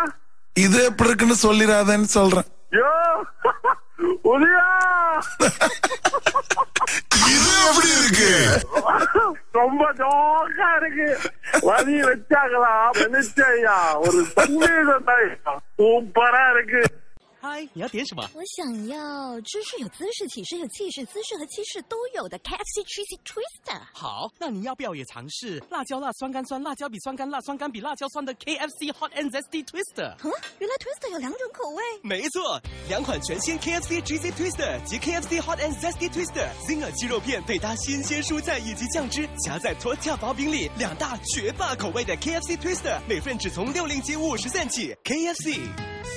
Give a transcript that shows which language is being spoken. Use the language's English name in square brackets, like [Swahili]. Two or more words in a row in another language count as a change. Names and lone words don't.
[Tamil] இது எப்படி இருக்குன்னு சொல்லிடாதேன்னு சொல்றேன். இது எப்படி இருக்கு? ரொம்ப ஜோக்கா இருக்கு. வரி வச்சாங்களா? ஒரு சங்கீதம் சூப்பரா இருக்கு. [Chinese] 嗨，你要点什么？我想要芝士有姿势，起司有气势，姿势和气势都有的 KFC Cheesy Twister。好，那你要不要也尝试辣椒辣酸干酸，辣椒比酸干辣，酸干比辣椒酸的 KFC Hot and Zesty Twister？原来 Twister 有2种口味。没错，2款全新 KFC Cheesy Twister 及 KFC Hot and Zesty Twister Zinger 鸡肉片配搭新鲜蔬菜以及酱汁，夹在tortilla薄饼里，2大绝霸口味的 KFC Twister，每份只从60.50起。KFC。